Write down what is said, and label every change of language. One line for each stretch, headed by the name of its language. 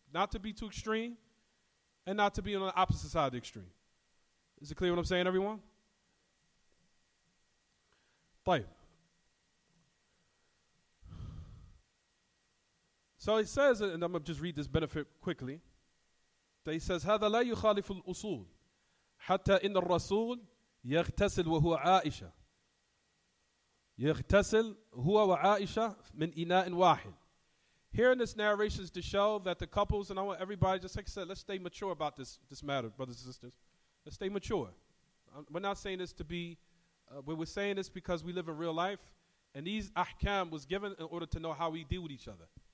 English: Not to be too extreme and not to be on the opposite side of the extreme. Is it clear what I'm saying, everyone?
Arabic: طيب.
English: So he says, and I'm going to just read this benefit quickly. That he says,
Arabic: هذا لا يخالف الأصول حتى إن الرسول يغتسل وهو عائشة يغتسل هو وعائشة من إناء واحد.
English: Here in this narration is to show that the couples, and I want everybody, just like I said, let's stay mature about this matter, brothers and sisters. Let's stay mature. We're not saying this to be, we're saying this because we live in real life, and these ahkam was given in order to know how we deal with each other.